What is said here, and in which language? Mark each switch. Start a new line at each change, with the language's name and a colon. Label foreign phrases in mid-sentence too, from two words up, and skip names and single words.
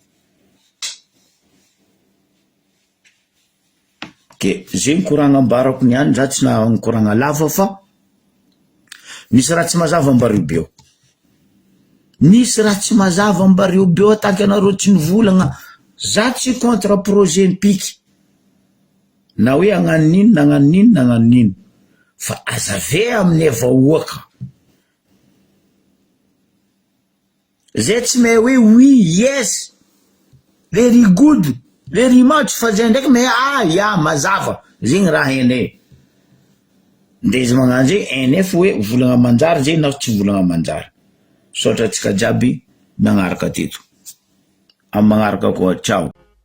Malagasy: ke zegny koragna ambarako niany za tsy na koragna lava fa misy raha tsy mazava Ambaribe eo misy raha tsy mazava Ambaribe eo tanky anareo tsy nivolagna za tsy
French: contre projet
Malagasy: ny piky na hoe agnano nino na agnano nino na agnano nino fa azave amin'ny vahoaka zay tsy mahay hoe oui
English: yes very good very much
Malagasy: fa zay ndraiky mahay ya mazava zegny raha ene nde izy magnano zay NF hoe volagna manjary zay na tsy volagna manjary sotra tsika jiaby magnaraka teto amy magnaraka koa ciao.